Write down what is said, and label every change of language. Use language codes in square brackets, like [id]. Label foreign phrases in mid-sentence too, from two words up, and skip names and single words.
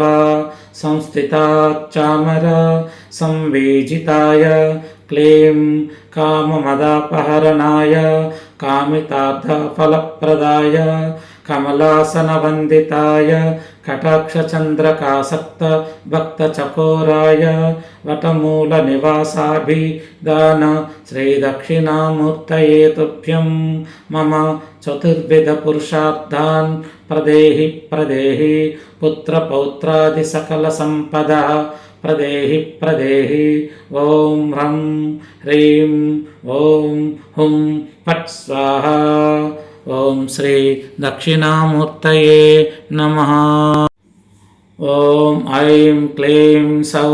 [sa] संस्थिता चामर संवेजिताय क्लीं काममदापहरणाय कामितार्थफलप्रदाय कमलासनवन्दिताय कटाक्षचन्द्रकासक्त भक्तचकोराय वटमूलनिवासाभिधान श्रीदक्षिणामूर्तये तुभ्यं मम चतुर्विधपुरुषार्थान् प्रदेहि प्रदेहि पुत्रपौत्रादिसकलसम्पदः ప్రదేహి ప్రదేహి ఓం హ్రం హ్రీం ఓం హుం ఫట్ స్వాహ. ఓం శ్రీ దక్షిణామూర్తయే నమః. ఓం ఐం క్లీం సౌ.